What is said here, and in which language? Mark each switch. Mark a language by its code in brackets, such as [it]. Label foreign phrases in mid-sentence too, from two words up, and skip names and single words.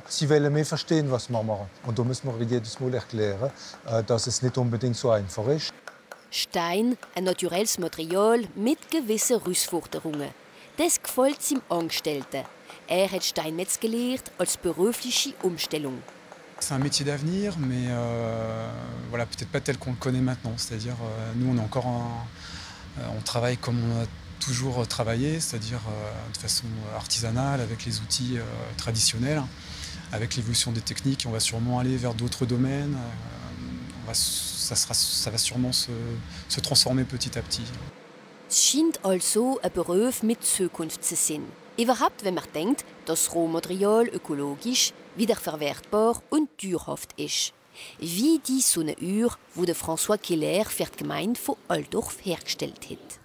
[de] Sie wollen mehr verstehen, was wir machen. Und da müssen wir jedes Mal erklären, dass es nicht unbedingt so einfach ist. Stein, ein naturelles Material mit gewissen Herausforderungen. Das gefällt seinem Angestellten. Er hat Steinmetz gelehrt als berufliche Umstellung. [fr] C'est un métier d'avenir, mais voilà, peut-être pas tel qu'on le connaît maintenant. C'est-à-dire, nous, on est encore on travaille comme on a toujours travaillé, c'est-à-dire de façon artisanale, avec les outils traditionnels. Avec l'évolution des techniques, on va sûrement aller vers d'autres domaines. Ça va sûrement se transformer petit à petit. [de] Es scheint also ein Beruf mit Zukunft zu sein. Überhaupt, wenn man denkt, dass Rohmaterial ökologisch, wiederverwertbar und dauerhaft ist. Wie die Sonnenuhr, die der François Keller für die Gemeinde von Altdorf hergestellt hat.